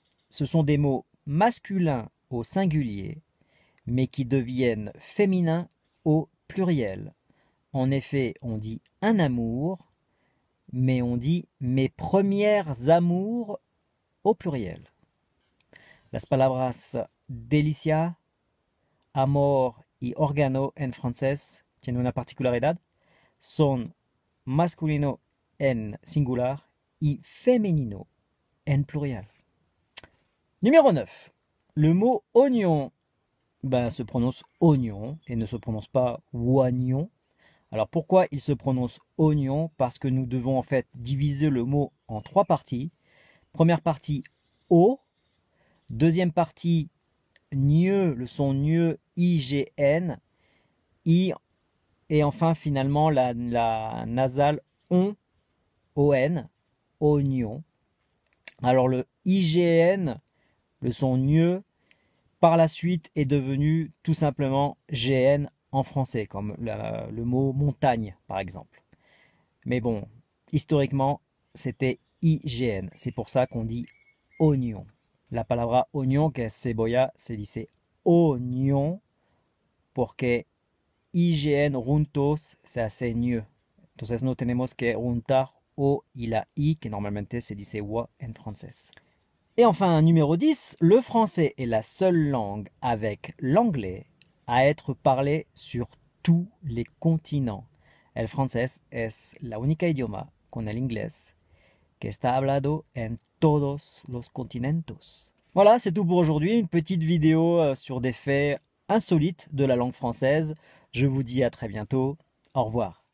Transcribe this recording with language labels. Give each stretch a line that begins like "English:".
French: Ce sont des mots masculins au singulier, mais qui deviennent féminins au pluriel. En effet, on dit un amour, mais on dit mes premières amours au pluriel.
Spanish: Las palabras delicia, amor y órgano en francés tienen una particularidad. Son masculino en singular y femenino en pluriel.
French: Numéro 9. Le mot oignon se prononce oignon et ne se prononce pas oignon. Alors pourquoi il se prononce oignon? Parce que nous devons en fait diviser le mot en trois parties. Première partie O, deuxième partie gneu, le son gneu, IGN, I, et enfin finalement la nasale on, ON, oignon. Alors le IGN, le son gneu, par la suite est devenu tout simplement GN en français, comme le mot montagne par exemple. Mais bon, historiquement, c'était IGN. C'est pour ça qu'on dit oignon.
Spanish: La palabra oignon, que es cebolla, se dice oignon, porque IGN juntos se hace ñ. Entonces no tenemos que juntar O y la I, que normalmente se dice wa en francés.
French: Et enfin, numéro 10, le français est la seule langue avec l'anglais à être parlée sur tous les continents.
Spanish: El francés es la única idioma con el inglés que está hablado en todos los continentes.
French: Voilà, c'est tout pour aujourd'hui. Une petite vidéo sur des faits insolites de la langue française. Je vous dis à très bientôt. Au revoir.